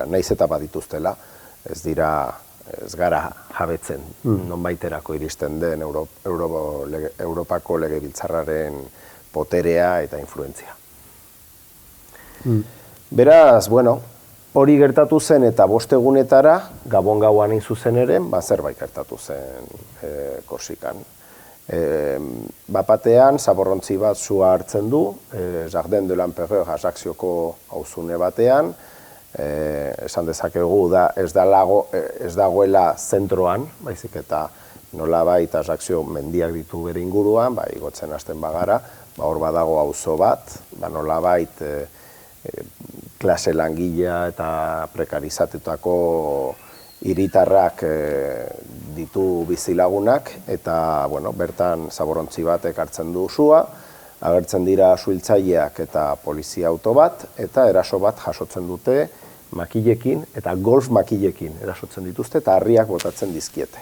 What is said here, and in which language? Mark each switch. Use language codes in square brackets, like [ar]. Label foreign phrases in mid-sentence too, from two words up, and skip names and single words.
[eu] Naiz eta badituztela, ez gara jabetzen nonbaiterako iristen den Europako legebiltzarraren poterea eta influentzia. Beraz, hori gertatu zen eta 5 egunetara, Gabon gauan hain zuzen ere, zerbait gertatu zen Korsikan. Bapatean, zaborrontzi bat sua hartzen du, Jardin de l'Empereur Ajaccioko auzune batean, esan dezakegu ez dagoela zentroan, baizik eta nolabait Ajaccio mendiak ditu bere inguruan, igotzen hasten bagara, hor badago auzo bat, nolabait klase langilea eta prekarizatutako hiritarrak ditu bizilagunak, eta bertan zaborrontzi batek hartzen du sua, agertzen dira suhiltzaileak eta polizia auto bat, eta eraso bat jasotzen dute makilekin eta golf makilekin erasotzen dituzte eta harriak botatzen dizkiete.